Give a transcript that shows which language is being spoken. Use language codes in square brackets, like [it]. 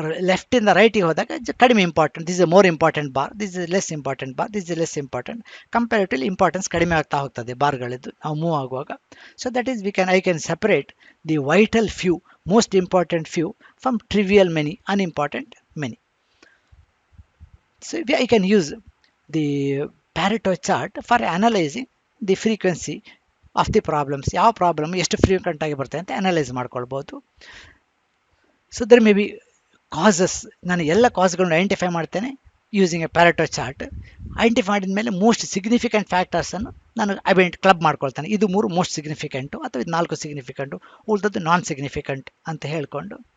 [kn] ಲೆಫ್ಟಿಂದ ರೈಟಿಗೆ ಹೋದಾಗ ಕಡಿಮೆ important, [en] This is more important bar, this is less important bar, this is less important. [kn] Comparatively importance ಕಡಿಮೆ ಆಗ್ತಾ ಹೋಗ್ತದೆ ಬಾರ್ಗಳಿದ್ದು ನಾವು ಮೂವ್ ಆಗುವಾಗ. [en] So that is I can separate the vital few, most important few from trivial many, unimportant many. So I can use the Pareto chart for analyzing the frequency of the problems. [kn] ಯಾವ problem ಎಷ್ಟು frequent ಆಗಿ ಬರ್ತದೆ ಅಂತ analyse ಮಾಡ್ಕೊಳ್ಬೋದು. [en] so there may be causes, [kn] ನಾನು ಎಲ್ಲ ಕಾಸ್ಗಳನ್ನು identify ಮಾಡ್ತೇನೆ [en] Using a Pareto chart. [kn] Identify ಮಾಡಿದ ಮೇಲೆ ಮೋಸ್ಟ್ ಸಿಗ್ನಿಫಿಕೆಂಟ್ ಫ್ಯಾಕ್ಟರ್ಸನ್ನು ನಾನು ಕ್ಲಬ್ ಮಾಡ್ಕೊಳ್ತೇನೆ. ಇದು 3 ಮೋಸ್ಟ್ ಸಿಗ್ನಿಫಿಕೆಂಟು ಅಥವಾ ಇದು 4 ಸಿಗ್ನಿಫಿಕೆಂಟು, ಉಳಿದದ್ದು ನಾನ್ ಸಿಗ್ನಿಫಿಕೆಂಟ್ ಅಂತ ಹೇಳ್ಕೊಂಡು.